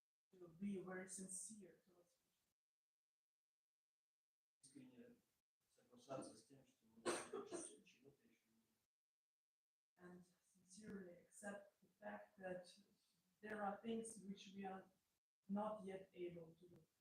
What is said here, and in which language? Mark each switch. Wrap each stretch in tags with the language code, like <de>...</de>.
<en>to be very sincere towards Krishna.</en> <ru>Искренне соглашаться с тем, что мы чего-то еще</ru> <en>And sincerely accept the fact that there are things which we are not yet able to do.</en>